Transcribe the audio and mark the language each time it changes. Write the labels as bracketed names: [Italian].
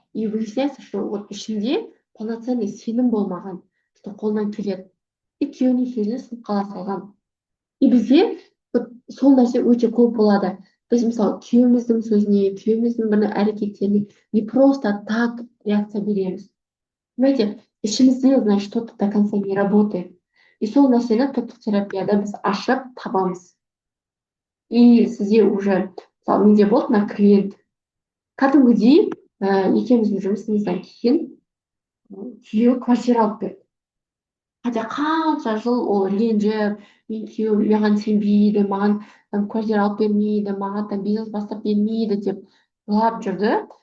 [Russian] И выясняется, что вот [Kazakh] ішінде [Russian] полноценный [Kazakh] сенім болмаған, [Russian] что [Kazakh] қолынан келеді. И күйеуінің сөзіне сынып қала салған. И бізде сол нәрсе өте көп болады. Біз мысалы күйеуіміздің сөзіне, күйеуіміздің бір әрекеттеріне не просто так реакция береміз. [Russian] Понимаете, [Kazakh] ішімізде, [Russian] значит, что-то до конца не работает. [Kazakh] И сол нәрсені топтық терапияда біз ашып табамыз. И сізде уже, мысалы, менде болды мына клиент, кәдімгідей екеуміздің жұмысымыздан кейін күйеуі квартира алып берді. Хотя қанша жыл ол ренжіп, мен күйеуім маған сенбейді, маған квартира алып бермейді, маған там бизнес бастап бермейді деп жылап жүрді.